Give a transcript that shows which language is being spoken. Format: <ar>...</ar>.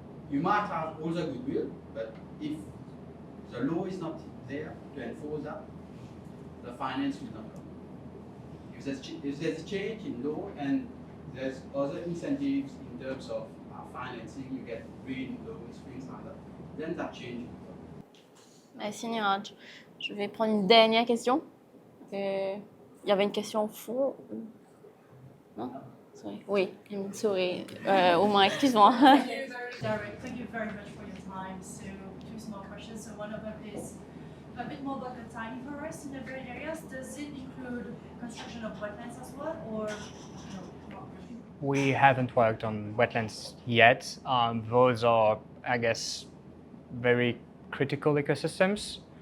<en>You might have all the goodwill, but if the law is not there to enforce that, the finance will not come. If there's a change in law and there's other incentives in terms of financing, you get green loans, things like that, then that change.</en> <fr>Merci Niraj. Je vais prendre une dernière question. Il y avait une question au fond. Non?</fr> <en>Sorry.</en> <fr>Oui,</fr> <en>sorry.</en> <fr>Au moins, excuse-moi.</fr> <en>Thank you very much for your time. So, two small questions. So, one of them is a bit more about the tiny forest in urban areas. Does it include construction of wetlands as well, or no? Not really? We haven't worked on wetlands yet. Those are, I guess, very critical ecosystems.</en>